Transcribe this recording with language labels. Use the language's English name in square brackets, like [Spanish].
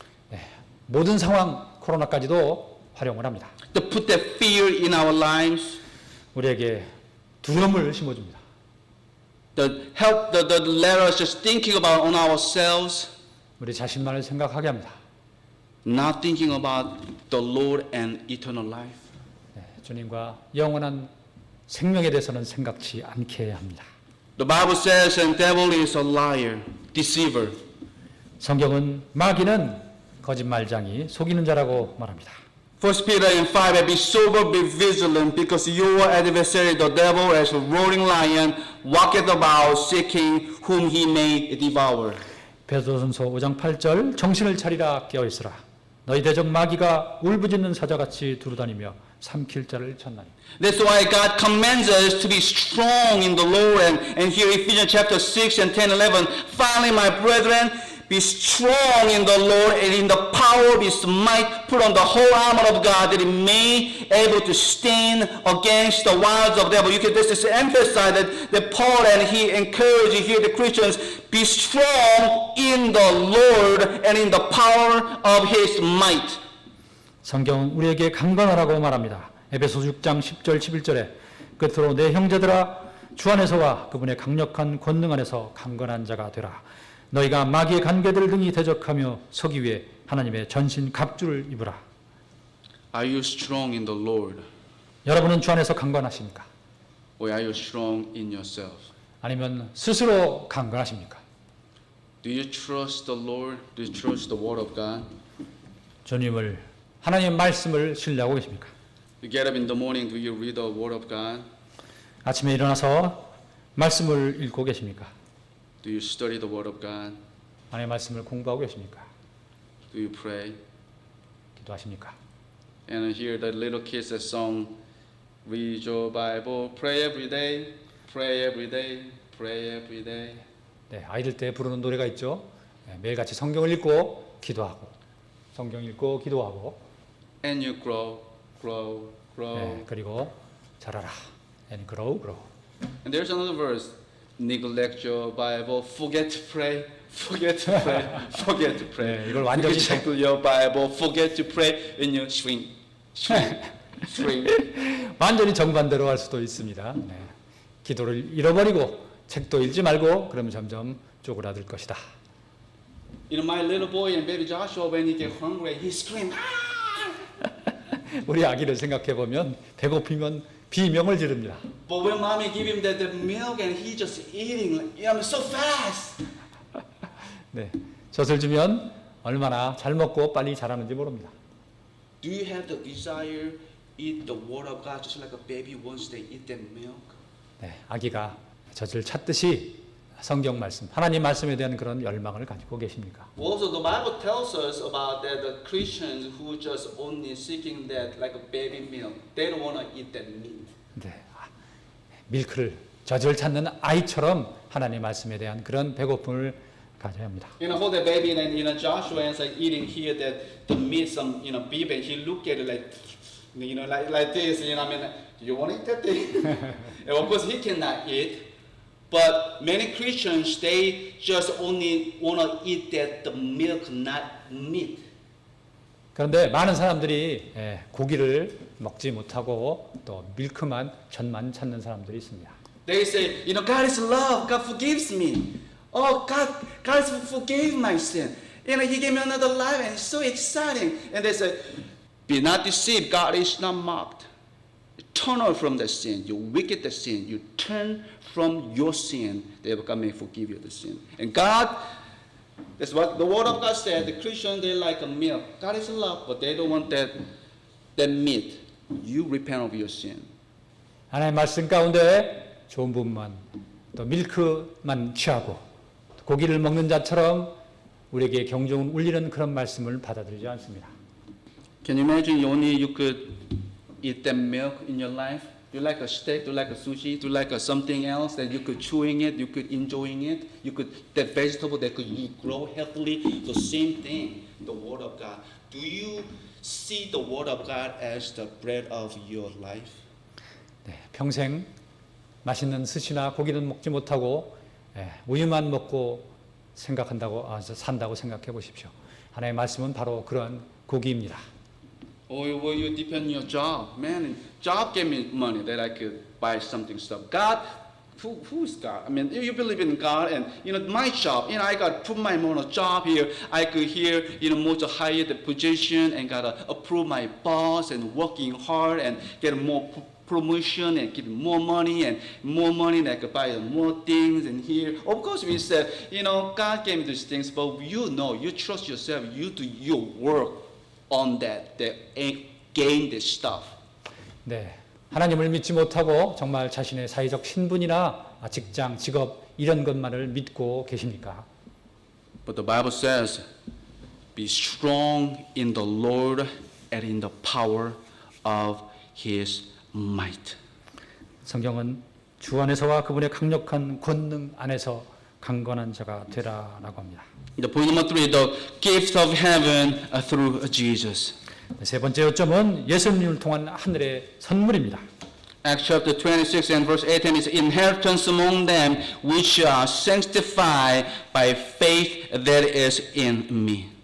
[Korean] 네, 모든 상황 코로나까지도 활용을 합니다. [English] To put that fear in our lives. [Korean] 우리에게 두려움을 심어줍니다. [English] The let us just thinking about on ourselves, [Korean] 우리 자신만을 생각하게 합니다. [English] not thinking about the Lord and eternal life. [Korean] 네, 주님과 영원한 생명에 대해서는 생각지 않게 합니다. [English] The Bible says, and devil is a liar, deceiver. [Korean] 성경은 마귀는 거짓말장이 속이는 자라고 말합니다. [English] 1 Peter 5, be sober, be vigilant, because your adversary, the devil, as a roaring lion, walketh about, seeking whom he may devour. [Korean] 베드로전서 5장 8절 정신을 차리라 깨어있으라. 너희 대적 마귀가 울부짖는 사자같이 두루다니며 삼킬 자를 찾나니. [English] That's why God commands us to be strong in the Lord. And here Ephesians chapter 6 and 10, 11, finally, my brethren, be strong in the Lord and in the power of his might. Put on the whole armor of God that he may able to stand against the wiles of the devil. You can just emphasize that Paul and he encouraged here the Christians, be strong in the Lord and in the power of his might. [Korean] 성경은 우리에게 강건하라고 말합니다. 에베소 6장 10절 11절에 끝으로 내 형제들아 주 안에서와 그분의 강력한 권능 안에서 강건한 자가 되라. 너희가 마귀의 간계들을 등이 대적하며 서기 위해 하나님의 전신 갑주를 입으라. [English] Are you strong in the Lord? [Korean] 여러분은 주 안에서 강건하십니까? [English] Or are you strong in yourself? [Korean] 아니면 스스로 강건하십니까? [English] Do you trust the Lord? Do you trust the Word of God? [Korean] 주님을 하나님의 말씀을 신뢰하고 계십니까? [English] You get up in the morning, do you read the Word of God? [Korean] 아침에 일어나서 말씀을 읽고 계십니까? [English] Do you study the Word of God? [Korean] 하나님의 말씀을 공부하고 계십니까? [English] Do you pray? [Korean] 기도하십니까? [English] And here the little kids that song, read your Bible, pray every day, pray every day, pray every day. [Korean] 네, 아이들 때 부르는 노래가 있죠. 네, 매일같이 성경을 읽고 기도하고 성경 읽고 기도하고 [English] And you grow, grow, grow. [Korean] 네, 그리고 자라라. [English] And grow, grow. And there's another verse, neglect your Bible, forget to pray, forget to pray, forget to pray. [Korean] 네, 이걸 완전히 [English] Forget to check your Bible, forget to pray, and you shrink, shrink, shrink. [Korean] 완전히 정반대로 할 수도 있습니다. 네, 기도를 잃어버리고 책도 읽지 말고 그러면 점점 쪼그라들 것이다. [English] My little boy and baby Joshua, when he get hungry, he scream. [Korean] 우리 아기를 생각해 보면 배고프면 비명을 지릅니다. [English] But when mommy give him the milk and he just eating, so fast. [Korean] 네, 젖을 주면 얼마나 잘 먹고 빨리 자라는지 모릅니다. [English] Do you have the desire eat the word of God just like a baby once they eat that milk? [Korean] 네, 아기가 젖을 찾듯이 성경 말씀, 하나님 말씀에 대한 그런 열망을 가지고 계십니까? [English] Also, the Bible tells us about that the Christians who just only seeking that like a baby milk, they don't want to eat that meat. [Korean] 네, 밀크를 젖을 찾는 아이처럼 하나님 말씀에 대한 그런 배고픔을 가져야 합니다. [English] For the baby, and Joshua is like eating here that the meat, some beef, and he look at it like, like this. I mean, do you want to eat that thing? And of course, he cannot eat. But many Christians, they just only want to eat that the milk, not meat. [Korean] 그런데 많은 사람들이 고기를 먹지 못하고 또 밀크만, 젖만 찾는 사람들이 있습니다. [English] They say, God is love. God forgives me. Oh, God forgave my sin. He gave me another life, and it's so exciting. And they say, be not deceived. God is not mocked. Turn away from the sin. You wicked the sin. You turn from your sin. Therefore, God may forgive you the sin. And God, that's what the Word of God said. The Christians, they like a milk. God is love, but they don't want that meat. You repent of your sin. [Korean] 하나님의 말씀 가운데 좋은 부분만, 또 밀크만 취하고 고기를 먹는 자처럼 우리에게 경종을 울리는 그런 말씀을 받아들이지 않습니다. [English] Can you imagine you could eat that milk in your life? Do you like a steak? Do you like a sushi? Do you like something else that you could chewing it, you could enjoying it? You could that vegetable that could you grow healthily? The same thing, the Word of God. Do you see the Word of God as the bread of your life? [Korean] 네, 평생 맛있는 스시나 고기는 먹지 못하고 우유만 먹고 산다고 생각해 보십시오. 하나님의 말씀은 바로 그런 고기입니다. [English] Or will you depend on your job? Man, job gave me money that I could buy something stuff. God, who is God? I mean, you believe in God, and my job. I got put my on a job here. I could hear more to higher the position and gotta approve my boss and working hard and get more promotion and get more money and I could buy more things and here. Of course, we said, God gave me these things, but you trust yourself. You do your work on that gain this stuff. [Korean] 네, 하나님을 믿지 못하고 정말 자신의 사회적 신분이나 직장, 직업 이런 것만을 믿고 계십니까? [English] But the Bible says, be strong in the Lord and in the power of His might. [Korean] 성경은 주 안에서와 그분의 강력한 권능 안에서 강건한 자가 되라라고 합니다. [English] The point number 3, the gift of heaven through Jesus. [Korean] 세 번째 요점은 예수님을 통한 하늘의 선물입니다. [English] Acts chapter 26 and verse 18 is inheritance among them which are sanctified by faith that is in me.